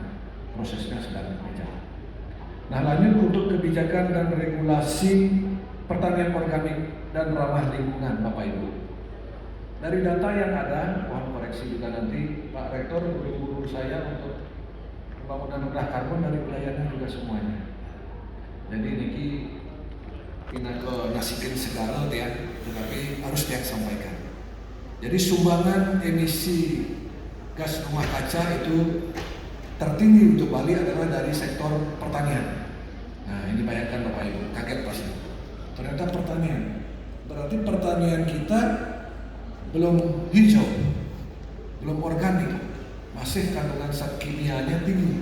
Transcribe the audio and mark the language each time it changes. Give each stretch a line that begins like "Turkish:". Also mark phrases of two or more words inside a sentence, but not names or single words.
Indonesian: Prosesnya sedang berjalan. Nah lanjut untuk kebijakan dan regulasi pertanian organik dan ramah lingkungan Bapak Ibu. Dari data yang ada, mohon koreksi juga nanti Pak Rektor guru-guru saya untuk pembangunan rendah karbon dari wilayahnya juga semuanya. Jadi niki pindah ke nasikin segala ya, tetapi harus dia sampaikan. Jadi sumbangan emisi gas rumah kaca itu tertinggi untuk Bali adalah dari sektor pertanian. Nah ini bayangkan Bapak Ibu, kaget pasti. Ternyata pertanian, berarti pertanian kita belum hijau, belum organik, masih kandungan zat kimianya tinggi.